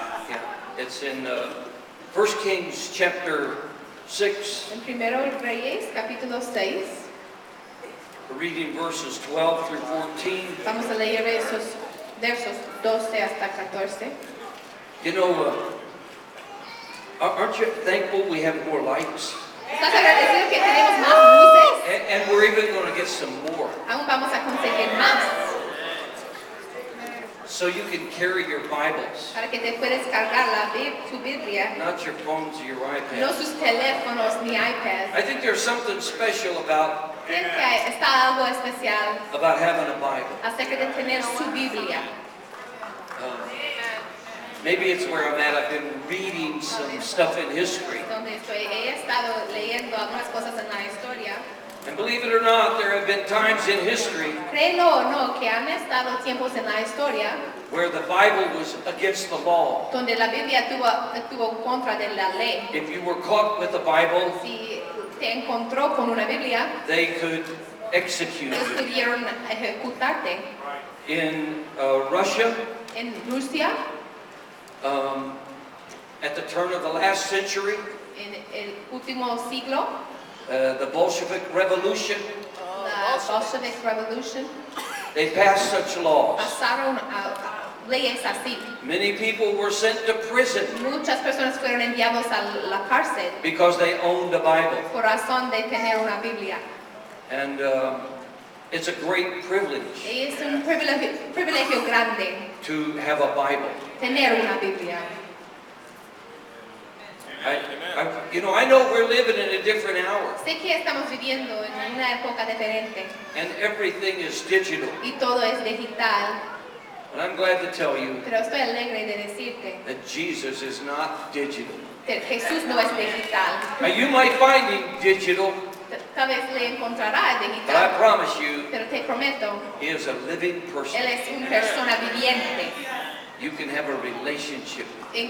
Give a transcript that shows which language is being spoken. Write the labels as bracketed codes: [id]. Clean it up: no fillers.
[en] Yeah, it's in 1 Kings chapter 6. [es] En Primero Reyes, capítulo 6. [en] We're reading verses 12 through 14. [es] Vamos a leer esos versos 12 hasta 14. [en] You know, aren't you thankful we have more lights? [es] ¿Estás agradecido que tenemos más luces? [en] And we're even going to get some more. [es] Aún vamos a conseguir más. [en] So you can carry your Bibles, [es] Para que te puedas cargar tu Biblia. [en] not your phones or your [es] No [en] iPads. [es] sus teléfonos ni iPads. [en] I think there's something special about [es] Creo que está algo especial [en] having a Bible. [es] acerca de tener su Biblia. [en] Maybe it's where I'm at. I've been reading some stuff in history. [es] Donde estoy, he estado leyendo algunas cosas en la historia. [en] And believe it or not, there have been times in history [es] Créelo o no, que han estado tiempos en la historia [en] where the Bible was against the law. [es] donde la Biblia estuvo en contra de la ley. [en] If you were caught with the Bible, [es] Si te encontró con una Biblia, [en] they could execute [es] ellos [en] you. [es] pudieron ejecutarte. [en] In Russia, [es] En Rusia, [en] at the turn of the last century, [es] en el último siglo, [en] the Bolshevik Revolution, [es] la Bolshevik Revolution, [en] they passed such laws. [es] pasaron leyes así. [en] Many people were sent to prison [es] Muchas personas fueron enviados a la cárcel [en] because they owned a Bible. [es] por razón de tener una Biblia. [en] And it's a great privilege [es] Y es un privilegio grande [en] to have a Bible. [es] tener una Biblia. [en] I know we're living in a different hour, [es] Sé que estamos viviendo en una época diferente [en] and everything is digital. [es] y todo es digital, [en] And I'm glad to tell you [es] pero estoy alegre de decirte [en] that Jesus is not digital. [es] que Jesús no es digital. [en] Now, you might find him digital, [es] Tal vez le encontrarás [en] but I [es] digital, [en] promise you, [es] pero te prometo, [en] he is a living person. [es] Él es una persona viviente [en] You can have a relationship with him.